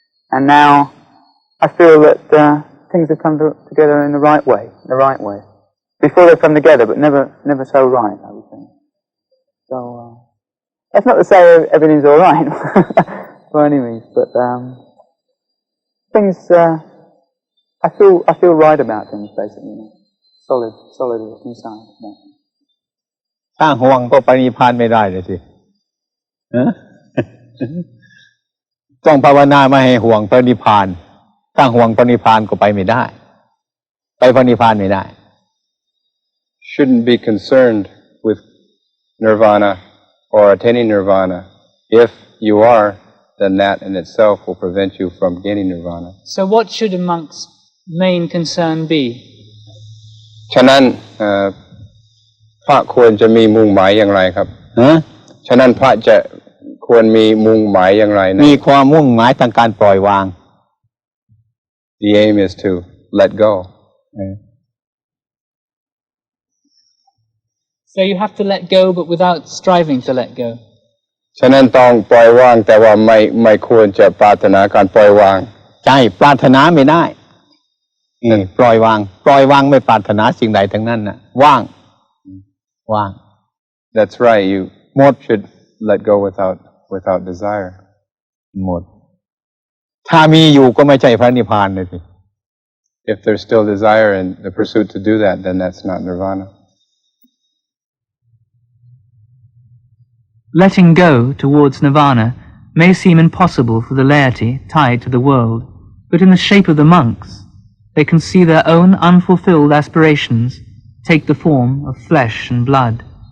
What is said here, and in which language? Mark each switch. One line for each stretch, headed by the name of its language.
English: And now I feel that things have come together in the right way, Before they've come together, but never so right, I would think. So, that's not to say everything's all right, by any means, but things, I feel right about things, basically. Solid inside. Yeah.
Thai: ถ้าห่วงก็ไปนิพพานไม่ได้เลยสิต้องภาวนาไม่ให้ห่วงพระนิพพานถ้าห่วงพระนิพพานก็ไปไม่ได้ไปพระนิพพานไม่ได้
English: Shouldn't be concerned with nirvana or attaining nirvana. If you are, then that in itself will prevent you from gaining nirvana. So what should a monk's main concern be?
Thai: ฉะนั้นพระควรจะมีมุ่งหมายอย่างไรครับฉะนั้นพระจะควรมีมุ่งหมายอย่างไรนะมีความมุ่งหมายทางการปล่อยวาง
English: The aim is to let go. So you have to let go, but without striving to let go.
Thai: ฉะนั้นต้องปล่อยวางแต่ว่าไม่ควรจะปรารถนาการปล่อยวาง ใช่ปรารถนาไม่ได้ปล่อยวางไม่ปรารถนาสิ่งใดทั้งนั้นน่ะว่าง
English: That's right. You should let go without desire.
Thai: หมดถ้ามีอยู่ก็ไม่ใช่พระนิพพานเลยสิ
English: If there's still desire and the pursuit to do that, then that's not nirvana. Letting go towards nirvana may seem impossible for the laity tied to the world, but in the shape of the monks, they can see their own unfulfilled aspirations take the form of flesh and blood.